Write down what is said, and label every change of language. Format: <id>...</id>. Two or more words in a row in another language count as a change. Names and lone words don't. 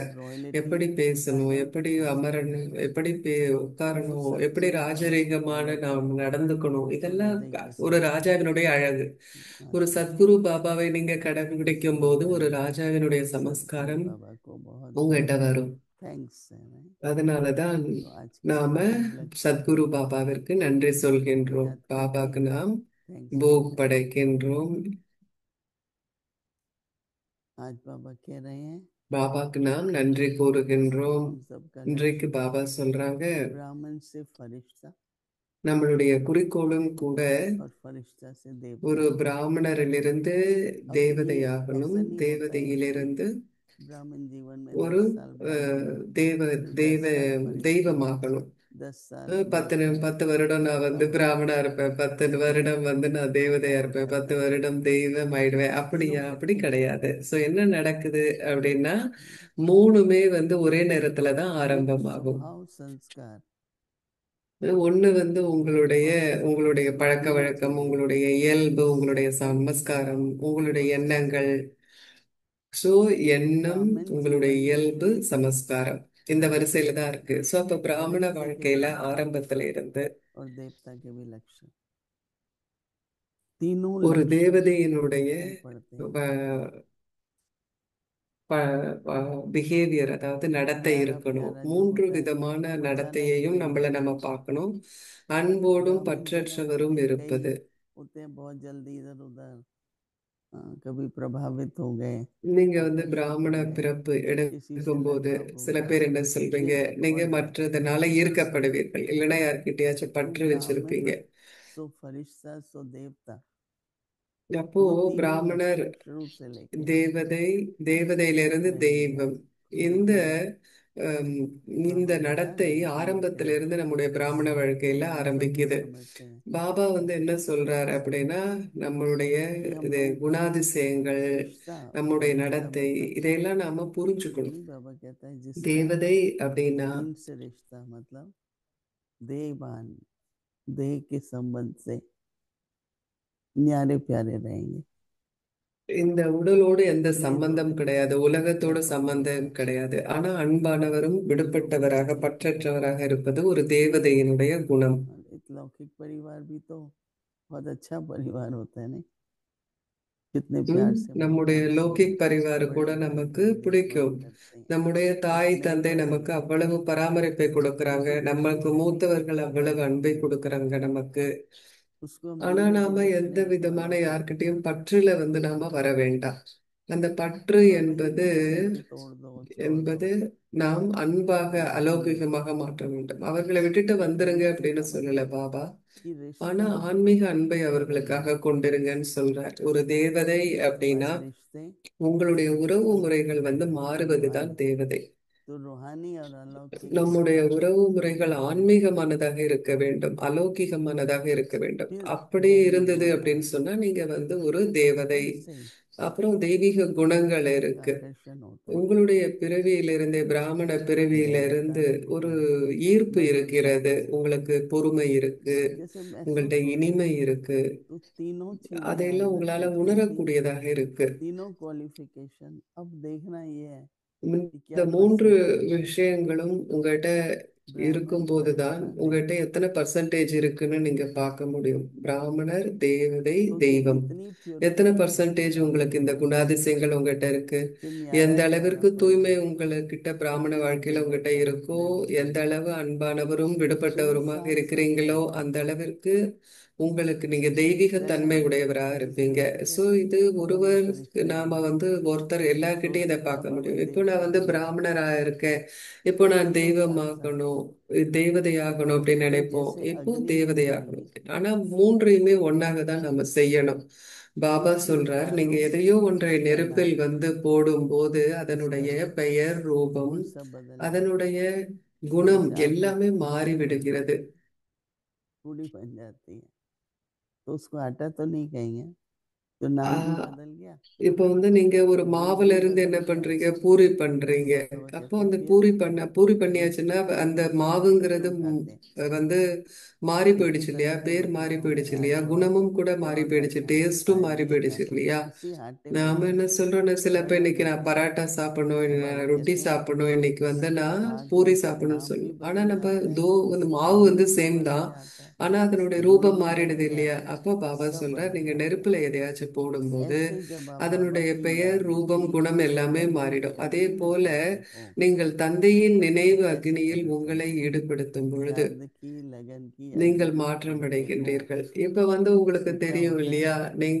<hi>लेकिन रॉयल्टी</hi> <ta>எப்படி பேசணும்,</ta> <hi>अलग</hi> <ta>எப்படி அமரணும், எப்படி</ta> <hi>तो</hi> <ta>உட்காரணும், எப்படி</ta> <hi>सतगुरु बाबा की</hi> <ta>ராஜரீகமான</ta> <hi>क्वालिटी</hi> <ta>நாம் நடந்துக்கணும்,</ta> <hi>तो</hi> <ta>இதெல்லாம்</ta> <hi>राजाई के</hi> <ta>ஒரு</ta> <hi>समान</hi> <ta>ராஜாவினுடைய அழகு. ஒரு</ta> <hi>आती है</hi> <ta>சத்குரு பாபாவை நீங்க கடைபிடிக்கும் போது ஒரு</ta> <hi>इसलिए</hi> <ta>ராஜாவினுடைய</ta> <hi>सतगुरु</hi> <ta>சமஸ்காரம்</ta> <hi>बाबा को बहुत</hi> <ta>உங்ககிட்ட</ta> <hi>बहुत</hi> <ta>வரும்.</ta> <hi>थैंक्स है मैं</hi> <ta>அதனாலதான்</ta> <hi>तो आज के</hi> <ta>நாம</ta> <hi>उपलक्ष्य</hi> <ta>சத்குரு</ta> <hi>पर</hi> <ta>பாபாவிற்கு நன்றி சொல்கின்றோம்.</ta> <hi>याद करके</hi> <ta>பாபாக்கு நாம்</ta> <hi>थैंक्स</hi> <ta>போக்</ta> <hi>कहते हैं</hi> <ta>படைக்கின்றோம்.</ta> <hi>आज बाबा कह रहे हैं</hi> <ta>பாபாக்கு நாம் நன்றி கூறுகின்றோம்.</ta> <hi>हम सबका</hi> <ta>இன்றைக்கு</ta> <hi>लक्ष्य</hi> <ta>பாபா சொல்றாங்க,</ta> <hi>ब्राह्मण से फरिश्ता</hi> <ta>நம்மளுடைய குறிக்கோளும் கூட</ta> <hi>और फरिश्ता से</hi> <ta>ஒரு</ta> <hi>देवता</hi> <ta>பிராமணரிலிருந்து</ta> <hi>अब ये</hi> <ta>தேவதையாகணும்,</ta> <hi>ऐसा नहीं होता है कि</hi> <ta>தேவதையிலிருந்து</ta> <hi>ब्राह्मण जीवन में</hi> <ta>ஒரு</ta> <hi>10 साल ब्राह्मण है</hi> <ta>தேவ</ta> <hi>फिर</hi> <ta>தெய்வ</ta> <hi>10 साल फरिश्ता</hi> <ta>தெய்வமாகணும்.</ta> <hi>10 साल</hi> <ta>10 வருடம் நான் வந்து</ta> <hi>अब</hi> <ta>பிராமணா இருப்பேன், 10 வருடம் வந்து நான்</ta> <hi>क्या</hi> <ta>தேவதையா</ta> <hi>हो</hi> <ta>இருப்பேன்,</ta> <hi>जाता</hi> <ta>10</ta> <hi>है</hi> <ta>வருடம் தெய்வம் ஆயிடுவேன்.</ta> <hi>तीनों</hi> <ta>அப்படியா? அப்படி</ta> <hi>इकट्ठे नहीं</hi> <ta>கிடையாது.</ta> <hi>होते</hi> <ta>சோ என்ன நடக்குது அப்படின்னா மூணுமே வந்து ஒரே நேரத்துல தான்</ta> <hi>एक</hi> <ta>ஆரம்பமாகும்.</ta> <hi>स्वभाव संस्कार</hi> <ta>ஒண்ணு வந்து உங்களுடைய</ta> <hi>और</hi> <ta>உங்களுடைய பழக்க</ta> <hi>तीनों</hi> <ta>வழக்கம்,</ta> <hi>चीजें</hi> <ta>உங்களுடைய இயல்பு, உங்களுடைய சமஸ்காரம், உங்களுடைய</ta> <hi>और</hi> <ta>எண்ணங்கள்.</ta> <hi>संस्कार</hi> <ta>சோ எண்ணம்,</ta> <hi>ब्राह्मण</hi> <ta>உங்களுடைய</ta> <hi>जीवन</hi> <ta>இயல்பு, சமஸ்காரம் இந்த வரிசையில தான் இருக்கு. சோ அப்ப பிராமண</ta> <hi>फरिश्ते के</hi> <ta>வாழ்க்கையில</ta> <hi>लक्षण</hi> <ta>ஆரம்பத்துல இருந்து</ta> <hi>और देवता के भी लक्षण तीनों</hi> <ta>ஒரு</ta> <hi>लक्षण</hi> <ta>தேவதையினுடைய</ta> <hi>दिखाई पड़ते हैं।</hi> <ta>பிஹேவியர், அதாவது நடத்தை</ta> <hi>प्यारा</hi> <ta>இருக்கணும்.</ta> <hi>प्यारा जो</hi> <ta>மூன்று</ta> <hi>होता है</hi> <ta>விதமான</ta> <hi>वो अचानक से</hi> <ta>நடத்தையையும் நம்மள பார்க்கணும். அன்போடும்</ta> <hi>ब्राह्मण जन्म</hi> <ta>பற்றற்றவரும்</ta> <hi>कई</hi> <ta>இருப்பது.</ta> <hi>होते हैं, बहुत जल्दी इधर उधर कभी प्रभावित हो गए,</hi> <ta>நீங்க</ta> <hi>आकर्षित हो</hi> <ta>பிராமண</ta> <hi>गए,</hi> <ta>பிறப்பு</ta> <hi>किसी से</hi> <ta>எடுக்கும்போது</ta> <hi>लगाव हो</hi> <ta>சில</ta> <hi>गया,</hi> <ta>பேர் என்ன சொல்வீங்க,</ta> <hi>फिर</hi> <ta>நீங்க</ta> <hi>बहुत ज्यादा</hi> <ta>மற்றதுனால ஈர்க்கப்படுவீர்கள், இல்லைன்னா யார்கிட்டயாச்சும்</ta> <hi>तो</hi> <ta>பற்று</ta> <hi>ब्राह्मण</hi> <ta>வச்சிருப்பீங்க.</ta> <hi>सो फरिश्ता सो देवता,</hi> <ta>அப்போ</ta> <hi>वो तीनों</hi> <ta>பிராமணர்</ta> <hi>लक्षण शुरू से लेके</hi> <ta>தேவதை, தேவதையிலிருந்து</ta> <hi>रहेंगे।</hi> <ta>தெய்வம். இந்த</ta> <hi>लेकिन</hi> <ta>ஹம், இந்த</ta> <hi>बाबा बता</hi> <ta>நடத்தை</ta> <hi>रहे हैं कि</hi> <ta>ஆரம்பத்திலிருந்து நம்முடைய பிராமண வாழ்க்கையில</ta> <hi>सभी</hi> <ta>ஆரம்பிக்குது.</ta> <hi>समझते हैं</hi> <ta>பாபா என்ன சொல்றாரு அப்படின்னா, நம்மளுடைய</ta> <hi>कि हम</hi> <ta>இது</ta> <hi>लोग</hi> <ta>குணாதிசயங்கள்,</ta> <hi>फरिश्ता,</hi> <ta>நம்முடைய</ta> <hi>फरिश्ता</hi> <ta>நடத்தை,</ta> <hi>मतलब</hi> <ta>இதையெல்லாம் நாம புரிஞ்சுக்கணும்.</ta> <hi>नहीं, बाबा कहता है जिसका</hi> <ta>தேவதை அப்படின்னா</ta> <hi>दिन से रिश्ता मतलब देवान, देह के संबंध से न्यारे प्यारे रहेंगे।</hi> <ta>இந்த உடலோடு எந்த</ta> <hi>ये दो</hi> <ta>சம்பந்தம்</ta> <hi>है</hi> <ta>கிடையாது, உலகத்தோட</ta> <hi>व्यापक</hi> <ta>சம்பந்தம்</ta> <hi>अवस्था।</hi> <ta>கிடையாது. ஆனா அன்பானவரும் விடுபட்டவராக,</ta> <hi>ये</hi> <ta>பற்றற்றவராக இருப்பது ஒரு தேவதையினுடைய குணம்.</ta> <hi>और एक लौकिक परिवार भी तो बहुत अच्छा परिवार होता है, नहीं? कितने प्यार से माँ</hi> <ta>நம்முடைய</ta> <hi>बाप से</hi> <ta>லௌகிக் பரிவாரு கூட</ta> <hi>बड़े करते</hi> <ta>நமக்கு</ta> <hi>हैं, देखभाल</hi> <ta>பிடிக்கும்.</ta> <hi>करते हैं,</hi> <ta>நம்முடைய தாய்</ta> <hi>स्नेह</hi> <ta>தந்தை</ta> <hi>करते</hi> <ta>நமக்கு</ta> <hi>हैं।</hi> <ta>அவ்வளவு பராமரிப்பை கொடுக்கறாங்க,</ta> <hi>उसी</hi> <ta>நமக்கு</ta> <hi>दृष्टि से</hi> <ta>மூத்தவர்கள் அவ்வளவு அன்பை கொடுக்கறாங்க நமக்கு.</ta> <hi>उसको हम</hi> <ta>ஆனா</ta> <hi>धीरे</hi> <ta>நாம</ta> <hi>धीरे</hi> <ta>எந்த</ta> <hi>स्नेह को</hi> <ta>விதமான</ta> <hi>अलग कर देते</hi> <ta>யார்கிட்டயும்</ta> <hi>हैं।</hi> <ta>பற்றுல நாம வர வேண்டாம். அந்த பற்று</ta> <hi>बाबा ये</hi> <ta>என்பது</ta> <hi>नहीं कहते कि तोड़ दो छोड़ दो,</hi> <ta>என்பது நாம் அன்பாக</ta> <hi>लेकिन</hi> <ta>அலௌகிகமாக மாற்ற வேண்டும். அவர்களை விட்டுட்டு வந்துருங்க</ta> <hi>फरिश्ते</hi> <ta>அப்படின்னு</ta> <hi>का</hi> <ta>சொல்லல</ta> <hi>मतलब</hi> <ta>பாபா.</ta> <hi>कि</hi> <ta>ஆனா</ta> <hi>रिश्ता</hi> <ta>ஆன்மீக அன்பை</ta> <hi>बदल</hi> <ta>அவர்களுக்காக</ta> <hi>जाए।</hi> <ta>கொண்டிருங்கன்னு சொல்றார். ஒரு தேவதை அப்படின்னா</ta> <hi>हमारे रिश्ते</hi> <ta>உங்களுடைய உறவு முறைகள் மாறுவதுதான்</ta> <hi>रूहानी,</hi> <ta>தேவதை.</ta> <hi>तो रूहानी और अलौकिक</hi> <ta>நம்முடைய உறவு முறைகள் ஆன்மீகமானதாக இருக்க வேண்டும், அலௌகிகமானதாக இருக்க வேண்டும்.</ta> <hi>फिर</hi> <ta>அப்படி</ta> <hi>दैवी</hi> <ta>இருந்தது</ta> <hi>गुण</hi> <ta>அப்படின்னு</ta> <hi>आते हैं।</hi> <ta>சொன்னா நீங்க ஒரு தேவதை.</ta> <hi>बचपन से ही</hi> <ta>அப்புறம் தெய்வீக குணங்கள்</ta> <hi>एक</hi> <ta>இருக்கு.</ta> <hi>आकर्षण होता है,</hi> <ta>உங்களுடைய பிறவியிலிருந்தே, பிராமண</ta> <hi>दयालुता</hi> <ta>பிறவியிலிருந்து ஒரு</ta> <hi>रहती है,</hi> <ta>ஈர்ப்பு இருக்கிறது.</ta> <hi>नम्रता।</hi> <ta>உங்களுக்கு பொறுமை இருக்கு,</ta> <hi>जैसे</hi> <ta>உங்கள்ட்ட</ta> <hi>महसूस होता है,</hi> <ta>இனிமை இருக்கு.</ta> <hi>तो तीनों चीजें</hi> <ta>அதையெல்லாம்</ta> <hi>अंदर</hi> <ta>உங்களால</ta> <hi>दिखती थी,</hi> <ta>உணரக்கூடியதாக இருக்கு.</ta> <hi>तीनों क्वालिफिकेशन। अब देखना ये है कि</hi> <ta>இந்த</ta> <hi>क्या मैं</hi> <ta>மூன்று</ta> <hi>सही हूँ।</hi> <ta>விஷயங்களும் உங்கள்கிட்ட</ta> <hi>ब्राह्मण</hi> <ta>இருக்கும்போதுதான்</ta> <hi>फरिश्ता</hi> <ta>உங்கள்கிட்ட</ta> <hi>देवता,</hi> <ta>எத்தனை பர்சன்டேஜ் இருக்குன்னு நீங்க பார்க்க முடியும். பிராமணர், தேவதை,</ta> <hi>तो ये</hi> <ta>தெய்வம்.</ta> <hi>इतनी</hi> <ta>எத்தனை</ta> <hi>प्योरिटी</hi> <ta>பர்சன்டேஜ் உங்களுக்கு இந்த குணாதிசயங்கள் உங்ககிட்ட இருக்கு?</ta> <hi>फिर न्यारा</hi> <ta>எந்த</ta> <hi>प्यारा</hi> <ta>அளவிற்கு தூய்மை</ta> <hi>परिवार,</hi> <ta>உங்ககிட்ட பிராமண</ta> <hi>कितनी</hi> <ta>வாழ்க்கையில உங்ககிட்ட</ta> <hi>देवत्ता</hi> <ta>இருக்கோ,</ta> <hi>देवत्व।</hi> <ta>எந்த அளவு அன்பானவரும்</ta> <hi>फिर ये</hi> <ta>விடுபட்டவருமாக</ta> <hi>साथ साथ</hi> <ta>இருக்கிறீங்களோ,</ta> <hi>चलता है,</hi> <ta>அந்த அளவிற்கு உங்களுக்கு நீங்க தெய்வீக</ta> <hi>दया</hi> <ta>தன்மை</ta> <hi>भी।</hi> <ta>உடையவராக</ta> <hi>जैसे</hi> <ta>இருப்பீங்க.</ta> <hi>कहते</hi> <ta>சோ</ta> <hi>थे</hi> <ta>இது</ta> <hi>कि हम</hi> <ta>ஒருவருக்கு</ta> <hi>फरिश्ते</hi> <ta>நாம</ta> <hi>हैं,</hi> <ta>ஒருத்தர்</ta> <hi>तो</hi> <ta>எல்லார்கிட்டயும் இதை பார்க்க</ta> <hi>बाबा</hi> <ta>முடியும். இப்போ</ta> <hi>देखते</hi> <ta>நான்</ta> <hi>हैं</hi> <ta>பிராமணரா இருக்கேன், இப்போ</ta> <hi>कि</hi> <ta>நான்</ta> <hi>तीनों साथ साथ</hi> <ta>தெய்வமாகணும்,</ta> <hi>चलते हैं।</hi> <ta>தேவதையாகணும் அப்படின்னு</ta> <hi>फिर</hi> <ta>நினைப்போம்.</ta> <hi>जैसे</hi> <ta>இப்போ</ta> <hi>अग्नि में</hi> <ta>தேவதையாகணும்.</ta> <hi>घी,</hi> <ta>ஆனா மூன்றையுமே ஒன்னாக தான் நம்ம செய்யணும். பாபா</ta> <hi>एक चीज</hi> <ta>சொல்றார், நீங்க</ta> <hi>डालो</hi> <ta>எதையோ ஒன்றை</ta> <hi>उसका</hi> <ta>நெருப்பில்</ta> <hi>नाम,</hi> <ta>போடும்போது</ta> <hi>उसका</hi> <ta>அதனுடைய பெயர், ரூபம்,</ta> <hi>गुण सब बदल जाता है।</hi> <ta>அதனுடைய குணம்</ta> <hi>जैसे आग</hi> <ta>எல்லாமே மாறி விடுகிறது.</ta> <hi>पूड़ी बन जाती है, तो उसको आटा तो नहीं कहेंगे, तो नाम ही ஆஹ் बदल गया।</hi> <ta>இப்போ நீங்க ஒரு</ta> <hi>रूप</hi> <ta>மாவுல</ta> <hi>भी</hi> <ta>இருந்து</ta> <hi>बदल</hi> <ta>என்ன</ta> <hi>गया।</hi> <ta>பண்றீங்க, பூரி பண்றீங்க.</ta> <hi>बाबा</hi> <ta>அப்போ</ta> <hi>कहते हैं</hi> <ta>அந்த</ta> <hi>फिर</hi> <ta>பூரி</ta> <hi>रिश्ते</hi> <ta>பண்ணியாச்சுன்னா அந்த</ta> <hi>कैसे</hi> <ta>மாவுங்கிறது</ta> <hi>उठाते हैं,</hi> <ta>வந்து மாறி</ta> <hi>इसी</hi> <ta>போயிடுச்சு இல்லையா,</ta> <hi>तरह से</hi> <ta>பேர்</ta> <hi>बच्चे</hi> <ta>மாறி</ta> <hi>को</hi> <ta>போயிடுச்சு இல்லையா,</ta> <hi>आटे और</hi> <ta>குணமும் கூட மாறி</ta> <hi>तवा का</hi> <ta>போயிடுச்சு, டேஸ்டும்</ta> <hi>फायदा</hi> <ta>மாறி</ta> <hi>होता</hi> <ta>போயிடுச்சு</ta> <hi>है।</hi> <ta>இல்லையா.</ta> <hi>उसी आटे में</hi> <ta>நாம என்ன சொல்றோம், சில பேர்</ta> <hi>बाबा</hi> <ta>இன்னைக்கு நான்</ta> <hi>देते हैं,</hi> <ta>பராட்டா சாப்பிடணும்,</ta> <hi>तो</hi> <ta>இன்னைக்கு</ta> <hi>बाबा</hi> <ta>நான் ரொட்டி</ta> <hi>कहते हैं</hi> <ta>சாப்பிடணும், இன்னைக்கு நான்</ta> <hi>आग</hi> <ta>பூரி</ta> <hi>में से</hi> <ta>சாப்பிடணும்னு</ta> <hi>नाम भी</hi> <ta>சொல்லணும். ஆனா</ta> <hi>बदल</hi> <ta>நம்ம</ta> <hi>जाते हैं,</hi> <ta>மாவு</ta> <hi>रूप भी</hi> <ta>சேம்</ta> <hi>बदल</hi> <ta>தான்,</ta> <hi>जाता है,</hi> <ta>ஆனா அதனுடைய</ta> <hi>गुण</hi> <ta>ரூபம்</ta> <hi>भी</hi> <ta>மாறிடுது</ta> <hi>बदल</hi> <ta>இல்லையா.</ta> <hi>जाते हैं,</hi> <ta>அப்போ பாபா</ta> <hi>सब</hi> <ta>சொல்றார்,</ta> <hi>बदल</hi> <ta>நீங்க</ta> <hi>जाता है।</hi> <ta>நெருப்புல எதையாச்சும் போடும்போது</ta> <hi>ऐसे जब आप बाबा</hi> <ta>அதனுடைய</ta> <hi>की</hi> <ta>பெயர்,</ta> <hi>याद</hi> <ta>ரூபம்,</ta> <hi>की</hi> <ta>குணம் எல்லாமே</ta> <hi>अग्नि में</hi> <ta>மாறிடும். அதே</ta> <hi>अग्नि में</hi> <ta>போல</ta> <hi>करते हो,</hi> <ta>நீங்கள் தந்தையின்</ta> <hi>तो</hi> <ta>நினைவு</ta> <hi>कैसे</hi> <ta>அக்னியில்</ta> <hi>पता</hi> <ta>உங்களை</ta> <hi>चलता है।</hi> <ta>ஈடுபடுத்தும் பொழுது</ta> <hi>याद की लगन की अग्नि</hi> <ta>நீங்கள்</ta> <hi>में</hi> <ta>மாற்றம்</ta> <hi>पड़ते हो,</hi> <ta>அடைகின்றீர்கள். இப்ப உங்களுக்கு</ta> <hi>तो क्या</hi> <ta>தெரியும்</ta> <hi>होता है,</hi> <ta>இல்லையா, நீங்க</ta>